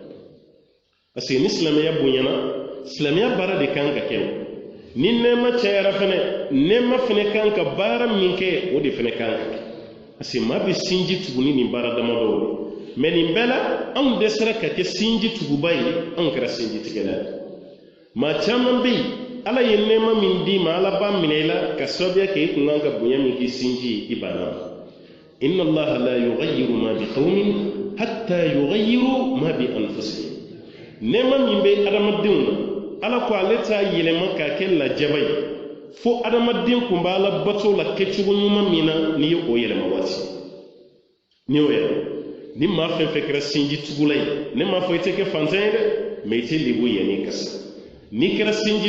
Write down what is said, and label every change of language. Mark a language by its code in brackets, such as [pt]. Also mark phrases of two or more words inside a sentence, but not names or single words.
[bm] parce que ni silamɛya bonyana silamɛya baara de kan ka kɛ o ni nɛɛma cayara fɛnɛ nɛɛma fɛnɛ kan ka baara min kɛ o de fɛnɛ kan ka kɛ parce que maa bɛ sinji tugu ni nin baara damadɔw de mɛ nin bɛɛ la anw dɛsɛra ka kɛ sinji tuguba ye anw kɛra sinji tigɛla ye maa caman bɛ yen ala ye nɛɛma min d'i ma ala b'a minɛ i la ka sababuya kɛ i kun kan ka bonya min k'i sinji ye i banna ma [ar] إن الله لا يغير ما بقوم حتى يغيروا ما بأنفسهم [bm] nɛɛma min bɛ adamadenw na ala ko ale t'a yɛlɛma k'a kɛ lajaba ye fo adamaden kun b'a la bato la kɛcogo ɲuman min na n'i ye o yɛlɛma waati n'i y'o yɛlɛma ni maa fɛn fɛn kɛra sinji tugula ye ne m'a fɔ i tɛ kɛ fantan ye dɛ mɛ i tɛ lebu yanni kasa n'i kɛra sinji